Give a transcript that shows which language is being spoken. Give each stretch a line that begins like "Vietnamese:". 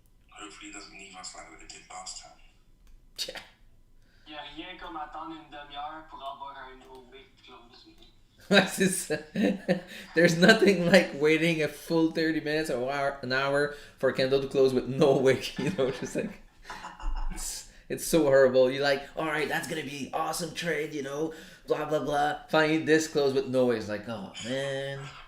English: Hopefully it doesn't leave us like it did last time. Yeah.
French: Il n'y a rien comme attendre une demi-heure pour avoir un nouveau wick close.
English: There's nothing like waiting a full 30 minutes or an hour for a candle to close with no wick, just like it's so horrible. You're like, all right, that's gonna be awesome trade, blah blah blah. Finally this close with no wick. It's like, oh man.